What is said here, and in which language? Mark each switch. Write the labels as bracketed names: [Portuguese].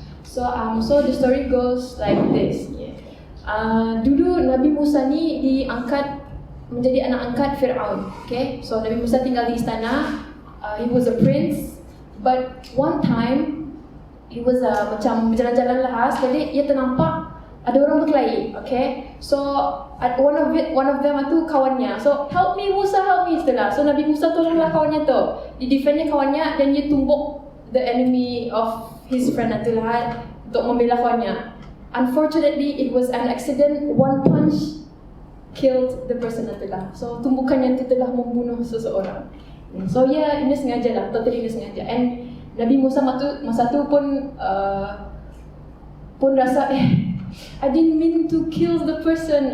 [English] So the story goes like this. [Malay] Dulu Nabi Musa ni diangkat menjadi anak angkat Fir'aun. [English] Okay, so Nabi Musa tinggal di istana. He was a prince, but one time he was [Malay] macam berjalan-jalan lah. Sekali ia ternampak ada orang berkelahi. [English] Okay, so one of them [Malay] tu kawannya. [English] So help me Musa, help me [Malay] istilah. So Nabi Musa tolonglah kawannya tu. Di defendnya kawannya dan dia tumbuk [English] the enemy of his friend [Malay] itulah untuk membela kawannya. [English] Unfortunately, it was an accident. One punch killed the person [Malay] itulah. So tumbukannya itu telah membunuh seseorang. So ini sengaja lah, totally ini sengaja. [English] And Nabi Musa [Malay] masa tu pun rasa [English] I didn't mean to kill the person.